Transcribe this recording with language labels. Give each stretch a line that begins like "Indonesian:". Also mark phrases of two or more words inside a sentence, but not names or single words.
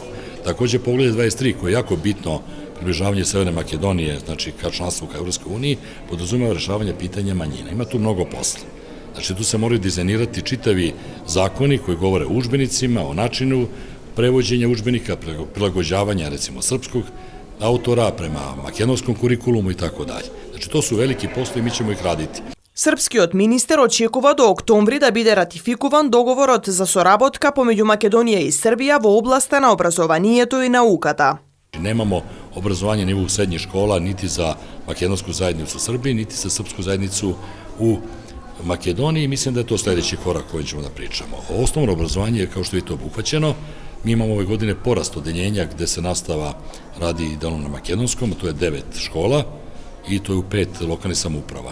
Serbian: Takođe, poglavlje 23 koje je jako bitno približavanje Severne Makedonije, znači ka članstvu ka Evropskoj uniji, podrazumeva rešavanje pitanja manjina. Ima tu mnogo posla. Znači, tu se moraju dizajnirati čitavi zakoni koji govore o udžbenicima, o načinu prevođenja udžbenika, prilagođavanja, recimo, srpskog autora prema makedonskom kurikulumu i tako dalje. Znači, to su veliki poslovi i mi ćemo ih raditi.
Macedonian: Српскиот министер очекува до октомври да биде ратификуван договорот за соработка помеѓу Македонија и Србија во областа на образованието и науката.
Serbian: Nemamo obrazovanje ni u srednjih škola, niti za makedonsku zajednicu u Srbiji, niti za srpsku zajednicu u Makedoniji. Mislim da je to sledeći korak koji ćemo da pričamo. Osnovno obrazovanje je, kao što vidite, obuhvaćeno. Mi imamo ove godine porast odeljenja gde se nastava radi delom na makedonskom, to je 9 škola i to je u 5 lokalnih samouprava.